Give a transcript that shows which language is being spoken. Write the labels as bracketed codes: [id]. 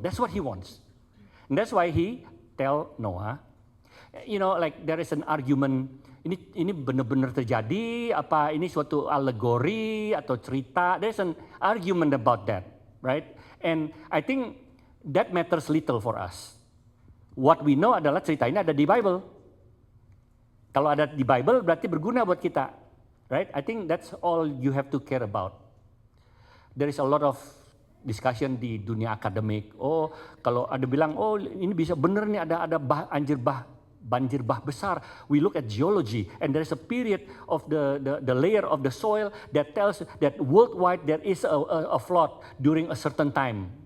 [en] That's what he wants. And that's why he tell Noah, like there is an argument, [id] ini benar-benar terjadi, apa ini suatu alegori atau cerita. [en] There's an argument about that, right? And I think that matters little for us. What we know [id] adalah cerita ini ada di Bible. Kalau ada di Bible berarti berguna buat kita, right? [en] I think that's all you have to care about. There is a lot of discussion [id] di dunia akademik. Oh, kalau ada bilang, oh ini bisa benar nih ada banjir bah besar. [en] We look at geology and there is a period of the layer of the soil that tells that worldwide there is a flood during a certain time.